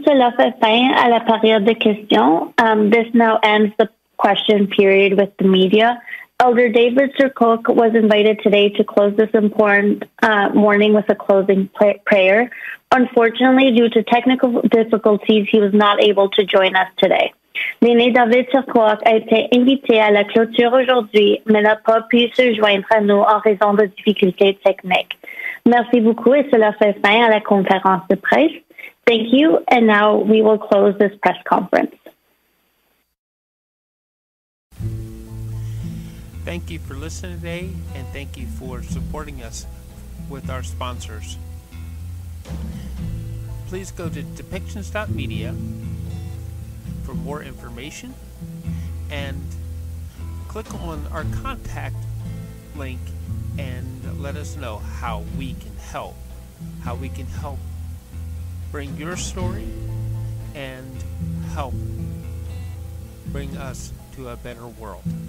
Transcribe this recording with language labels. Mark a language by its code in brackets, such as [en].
[fr] Cela fait fin à la période de questions. [en] This now ends the question period with the media. Elder David Sir Cook was invited today to close this important morning with a closing prayer. Unfortunately, due to technical difficulties, he was not able to join us today. [fr] L'aîné David Sir Cook a été invité à la clôture aujourd'hui, mais n'a pas pu se joindre à nous en raison de difficultés techniques. Merci beaucoup et cela fait fin à la conférence de presse. [en] Thank you, and now we will close this press conference. Thank you for listening today, and thank you for supporting us with our sponsors. Please go to depictions.media for more information, and click on our contact link and let us know how we can help bring your story and help bring us to a better world.